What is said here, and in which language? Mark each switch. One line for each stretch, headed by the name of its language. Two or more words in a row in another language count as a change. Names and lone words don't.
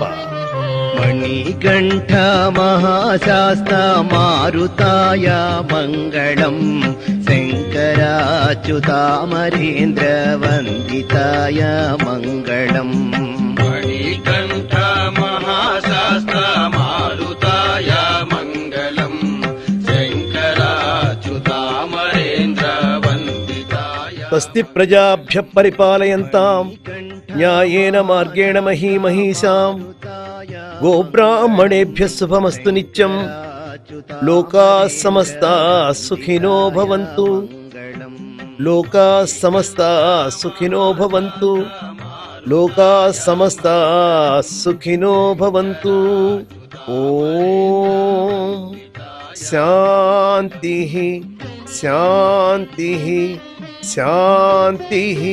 Sanskrit: మణికంఠ మహాశాస్త్ర మారుతాయ మంగళం, శంకరాచ్యుతామరేంద్ర వందితాయ మంగళం. మణికంఠ మహాశాస్త్ర మారుతాయ మంగళం, శంకరాచ్యుతామరేంద్ర వందితాయ. స్వస్తి ప్రజాభ్య పరిపాలయంతాం న్యాయేన మార్గేణ మహీమహీషాం. గోబ్రాహ్మణేభ్యః శుభమస్తు నిత్యం. లోకాః సమస్తాః సుఖినో భవంతు. లోకాః సమస్తాః సుఖినో భవంతు. లోకాః సమస్తాః సుఖినో భవంతు. ఓం శాంతిః శాంతిః శాంతిః.